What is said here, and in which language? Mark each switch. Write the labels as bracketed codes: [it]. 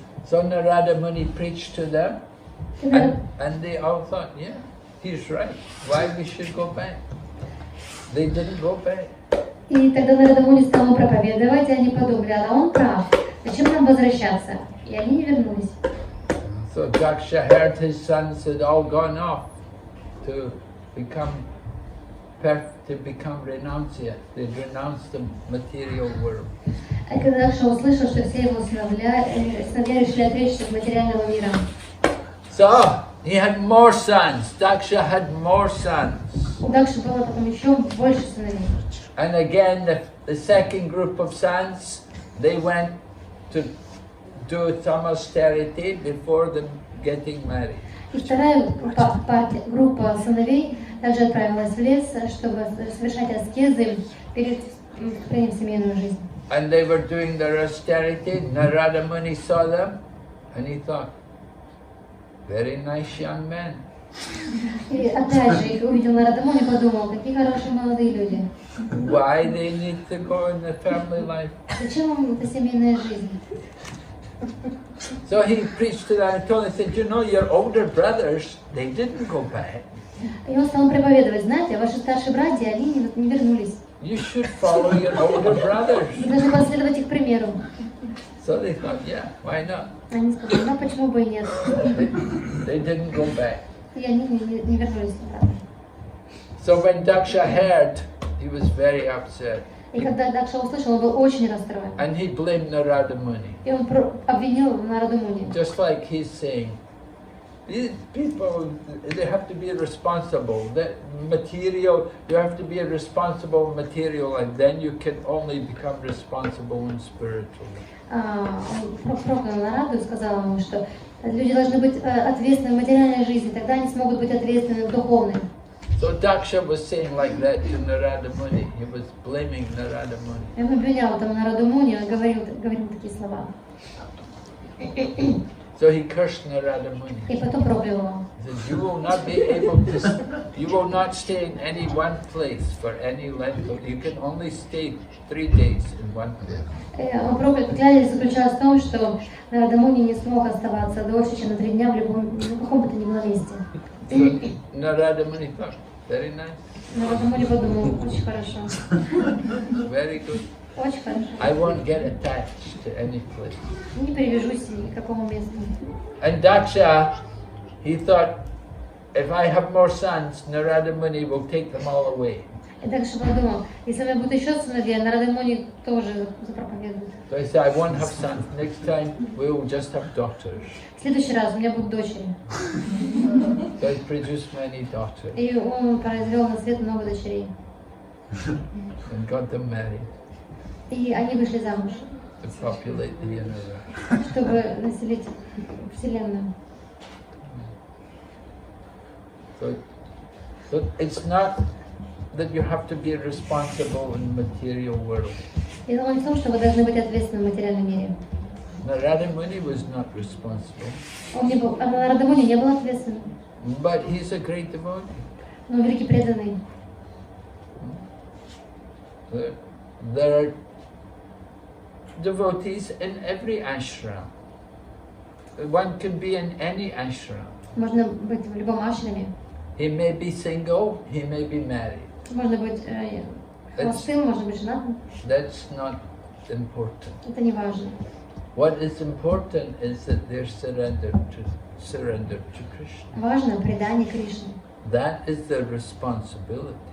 [en] So Narada Muni preached to them, and they all thought, yeah, he's right. Why we should go back? They didn't go back. [ru] И тогда Нарада Муни стал ему проповедовать, и они подумали, а он прав. Зачем нам возвращаться? И они не вернулись. [en] So Daksha heard his sons had all gone off to become renunciate. They renounced the material world. [ru] А когда Дакша услышал, что все его сыновья решили отречься от материального мира. [en] So he had more sons. Daksha had more sons. [ru] У Дакши было потом еще больше сыновей. [en] And again, the second group of sons, they went to do some austerity before them getting married. [ru] И вторая группа сыновей также отправилась в лес, чтобы совершать аскезы перед вступлением в семейную жизнь. [en] And they were doing their austerity. Narada Muni saw them, and he thought, very nice young men. [ru] И опять же их увидел Нарада Муни и подумал, какие хорошие молодые люди. [en] Why they need to go in the family life? [ru] Зачем им эта семейная жизнь? [en] So he preached to them and told them, he said, you know, your older brothers, they didn't go back. [ru] И он стал проповедовать, знаете, ваши старшие братья, они не вернулись. [en] You should follow your older brothers. [ru] Вы должны последовать их примеру. [en] So they thought, yeah, why not? [ru] Они сказали, ну почему бы и нет? [en] They didn't go back. [ru] И они не вернулись обратно. [en] So when Daksha heard, he was very upset. [ru] И когда Дакша услышал, он был очень расстроен. [en] And he blamed Narada Muni. [ru] И он обвинил Нараду Муни. [en] Just like he's saying, these people, they have to be responsible. That material, you have to be a responsible material, and then you can only become responsible and spiritual. [ru] Он проклял Нараду и сказал ему, что люди должны быть ответственны в материальной жизни, тогда они смогут быть ответственны в духовной. [en] So Daksha was saying like that to Narada Muni. He was blaming Narada Muni. [ru] Он обвинял там Нараду Муни, он говорил такие слова. [en] So he cursed Narada Muni. [ru] И потом проклял его. [en] He said, you will not be able to, you will not stay in any one place for any length of, you can only stay 3 days in one place. [ru] Он проклятие заключалось в том, что Нарада Муни не смог оставаться дольше, чем на 3 дня в каком бы то ни было месте. [en] So Narada Muni thought, very nice. [ru] Нарада Муни подумал, очень хорошо. [en] Very good. [ru] Очень хорошо. [en] I won't get attached to any place. [ru] Не привяжусь ни к какому месту. [en] And Daksha, he thought, if I have more sons, Narada Muni will take them all away. [ru] И Дакша подумал, если у меня будут еще сыновья, Нарада Муни тоже запроповедует. [en] So he said, I won't have sons. Next time we will just have daughters. [ru] В следующий раз у меня будут дочери. [en] So he produced many daughters [ru] И он произвел на свет много дочерей. [en] and got them married [ru] И они вышли замуж, [en] to populate the universe. [ru] чтобы населить Вселенную. [en] So it's not that you have to be responsible in the material world. [ru] И дело не в том, что вы должны быть ответственны в материальном мире. [en] Narada Muni was not responsible, [ru] Он не был, Нарада Муни не был ответственным, [en] but he's a great devotee. [ru] но великий преданный. [en] There are devotees in every ashram. One can be in any ashram. [ru] Можно быть в любом ашраме. [en] He may be single, he may be married. [ru] Можно быть холостым, можно быть женатым. [en] That's not important. [ru] Это не важно. [en] What is important is that they're surrendered to Krishna. [ru] Важно предание Кришне. [en] That is their responsibility.